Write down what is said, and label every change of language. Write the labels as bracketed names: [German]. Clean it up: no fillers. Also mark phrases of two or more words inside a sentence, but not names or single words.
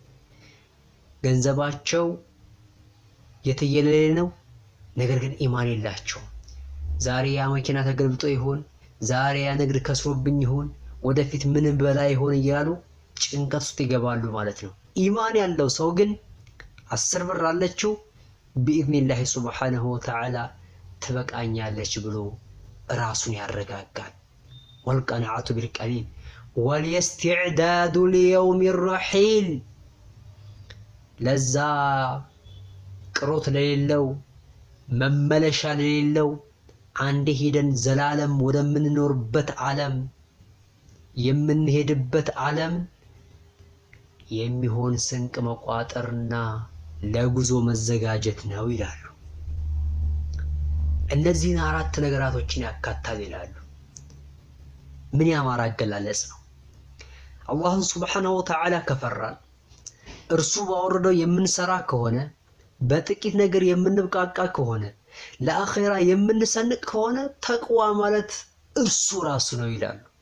[Amharic] ገንዘባቸው የትየለሌ ነው፣ ነገር ግን ኢማን የላቸውም። ዛሬ ያ መኪና ተገልብጦ ይሆን፣ ዛሬ ያ ንግድ ከስሮብኝ ይሆን፣ ወደፊት ምን በላ ይሆን እያሉ ጭንቀት ውስጥ ይገባሉ ማለት ነው። ኢማን ያለው ሰው ግን 10 ብር አለችው [Arabic] بإذن سبحانه وتعالى تبقى [Amharic] ብሎ ራሱን ያረጋጋል። [Arabic] والقناعة بالقليل والاستعداد ليوم الرحيل [Amharic] ለዛ ቅሮት ለሌለው መመለሻ ለሌለው አንዴ ሄደን ዘላለም ወደምንኖርበት ዓለም የምንሄድበት ዓለም የሚሆን ስንቅ መቋጠርና ለጉዞ መዘጋጀት ነው ይላሉ። እነዚህን 4 ነገራቶችን ያካታል ይላሉ። ምን ያማረ አገላለጽ ነው። አላህን [Arabic] سبحانه وتعالى [Amharic] ከፈራን እርሱ ባወረደው የምንሰራ ከሆነ በጥቂት ነገር የምንብቃቃ ከሆነ ለአኺራ የምንሰንቅ ከሆነ ተቅዋ ማለት እርሱ ራሱ ነው ይላሉ።